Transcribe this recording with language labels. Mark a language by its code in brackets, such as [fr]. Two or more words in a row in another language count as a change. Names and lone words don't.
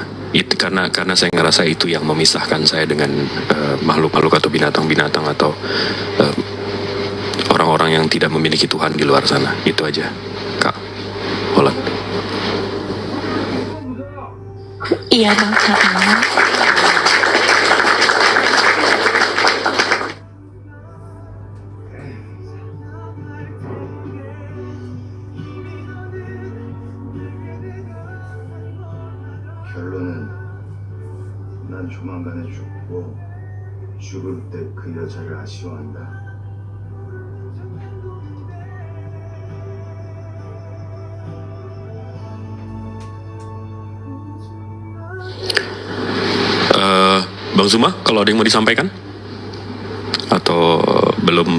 [id] Itu karena saya ngerasa itu yang memisahkan saya dengan makhluk-makhluk atau binatang-binatang atau orang-orang yang tidak memiliki Tuhan di luar sana. Itu aja, Kak Olan. Iya Bang Sarman. [ko] 결론은 난 조만간에 죽고 죽을 때 그 여자를 아쉬워한다. [id] Bang Zuma, kalau ada yang mau disampaikan atau belum?